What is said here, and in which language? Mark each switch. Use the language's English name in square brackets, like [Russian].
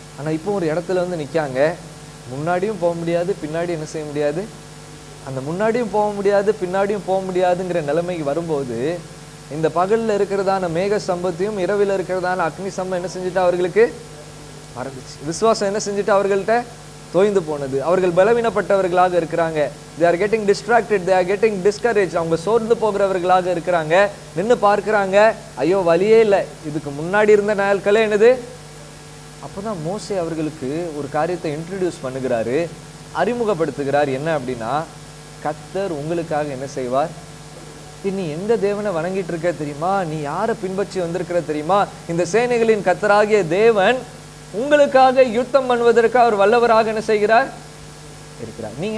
[Tamil] ஆனா இப்போ ஒரு இடத்துல வந்து நிக்காங்க, முன்னாடியும் போக முடியாது பின்னாடி என்ன செய்ய முடியாது, அந்த முன்னாடியும் போக முடியாது பின்னாடியும் போக முடியாதுங்கிற நிலைமைக்கு வரும்போது இந்த பகலில் இருக்கிறதான மேக சம்பத்தையும் இரவில் இருக்கிறதான அக்னி சம்பம் என்ன செஞ்சுட்டு அவர்களுக்கு மறந்துச்சு. விசுவாசம் என்ன செஞ்சுட்டு அவர்கள்ட்ட தோய்ந்து போனது. அவர்கள் பலவீனப்பட்டவர்களாக இருக்கிறாங்க. [English] they are getting distracted, they are getting discouraged. [Tamil] அவங்க சோர்ந்து போகிறவர்களாக இருக்கிறாங்க. நின்று பார்க்கிறாங்க, ஐயோ வழியே இல்லை, இதுக்கு முன்னாடி இருந்த நாட்களே என்னது. அப்போதான் மோசே அவர்களுக்கு ஒரு காரியத்தை இன்ட்ரடியூஸ் பண்ணுகிறாரு, அறிமுகப்படுத்துகிறார். என்ன அப்படின்னா, கர்த்தர் உங்களுக்காக என்ன செய்வார், நீ எந்த தேவனை வணங்கிட்டு இருக்க தெரியுமா, நீ யாரை பின்பற்றி வந்திருக்கிற தெரியுமா, இந்த சேனைகளின் கர்த்தராகிய தேவன் உங்களுக்காக யுத்தம் பண்ணுவதற்கு அவர் வல்லவராக என்ன செய்கிறார் இருக்கிறார்.